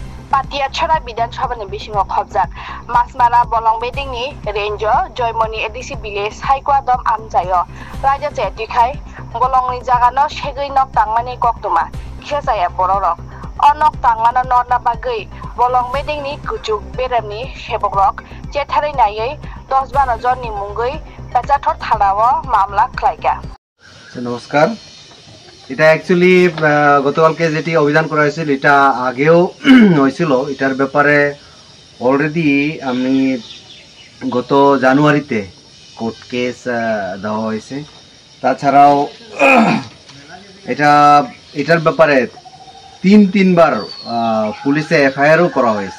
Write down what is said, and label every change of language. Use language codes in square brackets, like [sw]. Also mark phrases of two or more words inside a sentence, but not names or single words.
[trp] পাতিয়াছড়া বিধানসভাनि बिसिङाव खबजाक मासमारा बलं बेदिंनि रेंज जयमनी [en] ADC village [trp] हाइकवादम आमजायो राजा चेटिखाय बलंनि जागानो सेगै नक तांमानि कक्तमा खेसाया बररक अनक तांमानो नरना बागै बलं बेदिंनि गुजुक बेरामनि सेबकरक चेथारै नायै 10-12 जननि मुंगै पेचाथर थानाव मामला खलायगा। [bn] নমস্কার। এটা অ্যাকচুয়ালি গতকালকে যেটি অভিযান করা হয়েছিল এটা আগেও হয়েছিল। এটার ব্যাপারে অলরেডি আমি গত জানুয়ারিতে কোর্ট কেস দেওয়া হয়েছে। তাছাড়াও এটার ব্যাপারে তিনবার পুলিশে এফআইআরও করা হয়েছে।